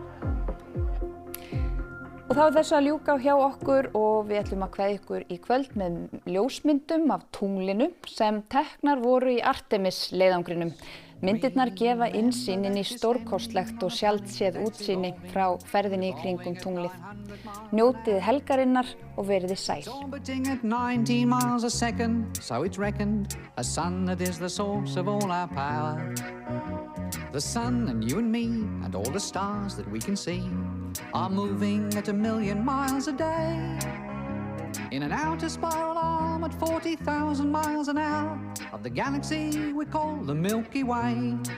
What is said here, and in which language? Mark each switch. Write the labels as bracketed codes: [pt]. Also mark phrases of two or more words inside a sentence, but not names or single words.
[is] Og þá þessu að ljúka hjá okkur og við ætlum að kveðja ykkur í kvöld með ljósmyndum af tunglinu sem teknar voru í Artemis leiðangrinum. Myndirnar gefa innsýn inn í stórkostlegt og sjaldséð útsýni frá ferðinni í kringum tunglið. Njótið helgarinnar og veriði sæl. [en] Orbiting at 19 miles a second, so it's reckoned a sun that is the source of all our power. The sun and you and me and all the stars that we can see are moving at 1,000,000 miles a day in an outer spiral arm at 40,000 miles an hour of the galaxy we call the Milky Way.